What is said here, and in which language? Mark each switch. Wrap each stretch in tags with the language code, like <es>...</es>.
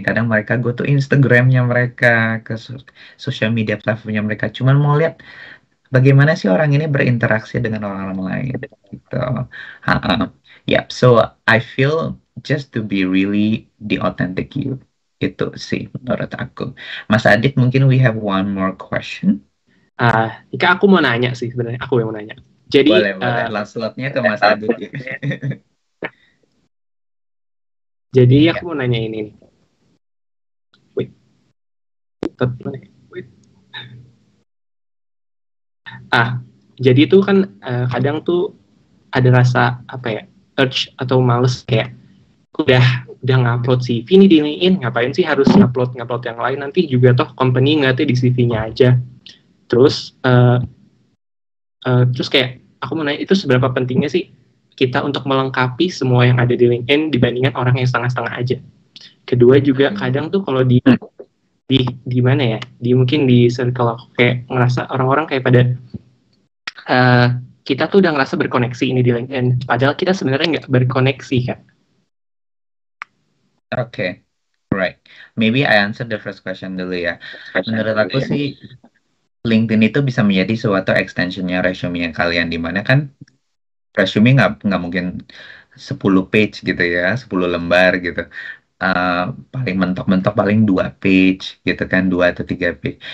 <id>Kadang mereka go to Instagramnya mereka, ke social media platformnya mereka, cuman mau lihat bagaimana sih orang ini berinteraksi dengan orang-orang lain gitu.</id> <en>Yeah, so I feel just to be really the authentic you.</en> <id>Itu sih menurut aku. Mas Adit, mungkin</id> <en>we have one more question.</en> <id>Ika, aku mau nanya sih sebenarnya, aku yang mau nanya. Jadi boleh. Last slotnya ke Mas Adit ya. Jadi aku mau nanya ini nih.</id> <en>Wait.</en> <id>Jadi tuh kan kadang tuh ada rasa apa ya, urge atau males kayak udah ngupload CV nih di LinkedIn, ngapain sih harus ngupload yang lain, nanti juga toh company ngeliatnya di CV-nya aja. Terus kayak aku mau nanya, itu seberapa pentingnya sih kita untuk melengkapi semua yang ada di LinkedIn dibandingkan orang yang setengah-setengah aja. Kedua juga kadang tuh kalau di mana ya, mungkin di circle aku kayak ngerasa orang-orang kayak pada kita tuh udah ngerasa berkoneksi ini di LinkedIn, padahal kita sebenarnya nggak berkoneksi kan.</id> <en>Okay, right. Maybe I answer the first question</en> <id>dulu ya. Menurut aku sih LinkedIn itu bisa menjadi suatu extensionnya resume kalian, di mana kan resume nggak mungkin 10 page gitu ya, 10 lembar gitu. Paling mentok-mentok paling 2 page gitu kan, 2 atau 3 page.</id>